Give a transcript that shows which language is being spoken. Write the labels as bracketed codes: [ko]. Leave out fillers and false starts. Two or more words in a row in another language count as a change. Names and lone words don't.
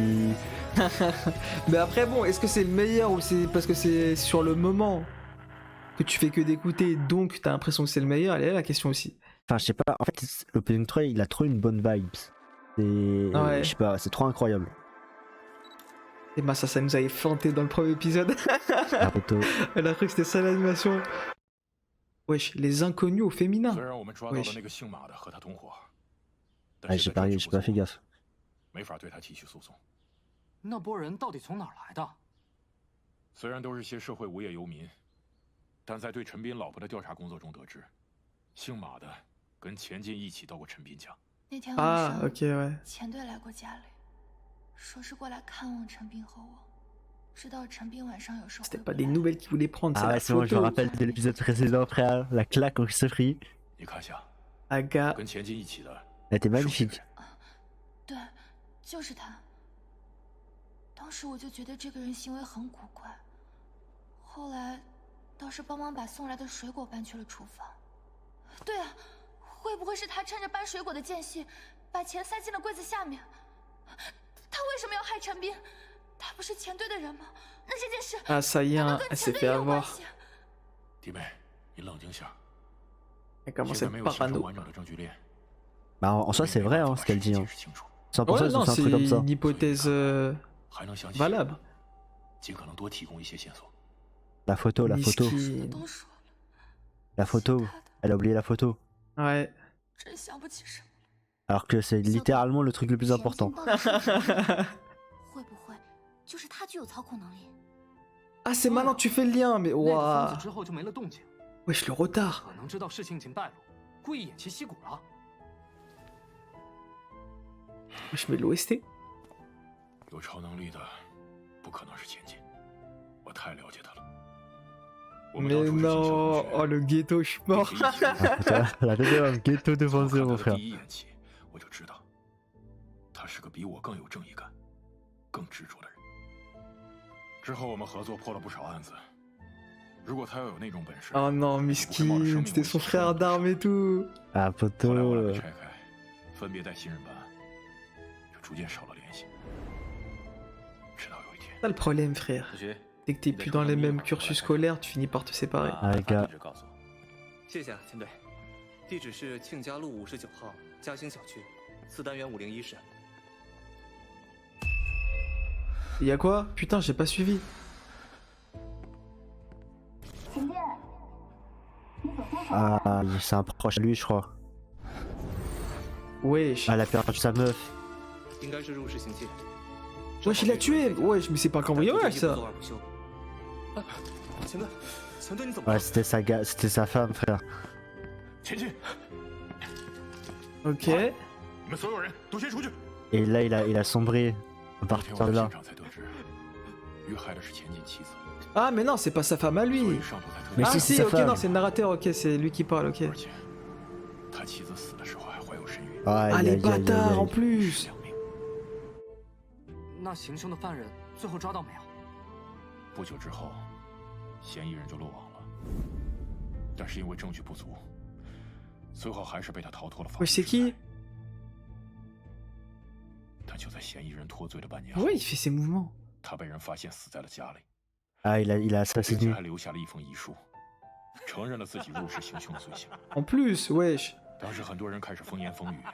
[fr] Mais après bon est-ce que c'est le meilleur ou c'est parce que c'est sur le moment que tu fais que d'écouter, donc t'as l'impression que c'est le meilleur, elle est là la question aussi. Enfin, je sais pas, en fait, l'Opening 3, il a trop une bonne vibe. C'est. Ouais. Je sais pas, c'est trop incroyable. Et bah ça nous avait fanté dans le premier épisode. La photo. Elle a cru que c'était ça l'animation. Wesh, les inconnus au féminin. [zh] 虽然我们抓到了 [fr] Wesh. [zh] 那个姓马的和他同伙， [fr] Ah, [zh] 但 [fr] j'ai [zh] 现 [fr] pas, [zh] 在 [fr] j'ai pas fait gaffe. [zh] 没法对他提起诉讼。那波人到底从哪儿来的？虽然都是些社会无业游民，但在对陈斌老婆的调查工作中得知，姓马的跟钱进一起到过陈斌家。那天晚 [fr] Ah, [zh] 上， [fr] ok, ouais. [zh] 钱队来过家里，说是过来看望陈斌和我。知道陈斌晚上有时候 [fr] C'était [zh] 会 [fr] pas [zh] 过 [fr] des [zh] 来 [fr] nouvelles qu'il voulait prendre, c'est Ah la ouais, c'est bon, je me photo. rappelle de l'épisode précédent, frère. La claque qu'on s'est pris. [zh] 你看下， Aga. 跟钱进一起的 [fr] Elle était [zh] 是不是 [fr] magnifique. [zh] 对，就是他。当时我就觉得这个人行为很古怪，后来倒是帮忙把送来的水果搬去了厨房。对啊，会不会是他趁着搬水果的间隙，把钱塞进了柜子下面？他为什么要害陈斌？他不是钱队的人吗？那这件事 [fr] Ah, ça y est, [zh] 难道 [fr] hein, [zh] 跟 [fr] elle [zh] 钱 [fr] s'est [zh] 队 [fr] fait [zh] 也有关 [fr] avoir. [zh] 系？弟妹，你冷静下， [fr] Elle [zh] 现 [fr] commence [zh] 在 [fr] à [zh] 没 [fr] être [zh] 有形成 [fr] parano. [zh] 完整的证据链。 [fr] Bah, en soi, c'est vrai, hein, ce qu'elle dit. Hein. 100% Ouais, ils ont non, fait un c'est truc comme ça. une hypothèse [zh] 还能想起 [fr] valable. [zh] 尽可能多提供一些线索。 [fr] La photo, la photo. Miskin. [zh] 都说了， [fr] La photo. [zh] 是他的， [fr] Elle a oublié la photo. Ouais. [zh] 真想不起什么。 [fr] Alors que c'est littéralement le truc le plus important. [zh] 会不会就是他具有操控能力？ [fr] Ah, c'est maintenant tu fais le lien, mais [zh] 那个疯 [fr] waouh. [zh] 子之后就没了动静， [fr] Wesh, le retard. [zh] 可能知道事情已经败露，故意偃旗息鼓了。 [fr] Wesh, mais l'OST. [zh] 有超能力的，不可能是钱进，我太了解他了。我们 [fr] Mais [zh] 当初是进校 [fr] non. [zh] 同 [fr] Oh, [zh] 学， [fr] le ghetto, je suis mort. [zh] 并且一起 [fr] Ah, putain, la tête d'un ghetto [zh] 从 [fr] devant [zh] 我 [fr] zéro, [zh] 看 [fr] mon [zh] 他的 [fr] frère. [zh] 第一眼起，我就知道，他是个比我更有正义感、更执着的人。之后我们合作破了不少案子。如果他要有那种本事， [fr] Oh non, Miskin. C'était son frère d'armes et tout. Ah, [zh] 后来我俩被 [fr] poto. [zh] 拆开，分别带新人办案，就逐渐少了联系。直到有一天， [fr] C'est ça le problème, frère. [zh] 子徐， [fr] Dès que t'es plus dans les mêmes cursus scolaires, tu finis par te séparer. [zh] 啊把哥地址告诉我。谢谢啊，钱队。地址是庆家路59号嘉兴小区4单元501室。 [fr] Y'a quoi? Putain, j'ai pas suivi. Ah, c'est un proche à lui, je crois. Wesh. Ah, elle a perdu sa meuf. [zh] 应该是入室行窃。 [fr] Wesh, il l'a tué. Wesh, mais c'est pas un cambriolage, [zh] 不 [fr] ça. [zh] 作而不休。啊，钱队，钱队你怎么 [fr] Ouais, [zh] 了？ [fr] c'était sa femme, frère. [zh] 前进！ [fr] Ok. [zh] 你们所有人都先出去。 [fr] Et là, il a sombré à [zh] 当天 [fr] partir [zh] 我 [fr] de [zh] 到 [fr] là. [zh] 现场才得知，遇害的是钱进妻子， [fr] Ah, mais non, c'est pas sa femme à [zh] 所 [fr] lui. [zh] 以上头才特 [fr] Mais [zh] 别 [fr] Ah, si, si, c'est sa ok, femme. non, c'est le narrateur, ok, c'est lui qui parle, ok. [zh] 而且他妻子死的时候还怀有身孕， [fr] Ah, Aïe, les aïe, aïe, aïe, bâtards en aïe. plus. [zh] 两命。那行凶的犯人最后抓到没有？不久之后，嫌疑人就落网了，但是因为证据不足，最后还是被他逃脱了法律 [fr] Wesh, [zh] 制 [fr] c'est qui? [zh] 裁。但就在嫌疑人脱罪的半年后， [fr] Ouais, il fait ses mouvements. [zh] 他被人发现死在了家里， [fr] Ah, il a [zh] 并且 [fr] assassiné. [zh] 还留下了一封遗书，承认了自己入室行凶的罪行。 [fr] En plus, wesh. [zh] 当时很多人开始风言风语，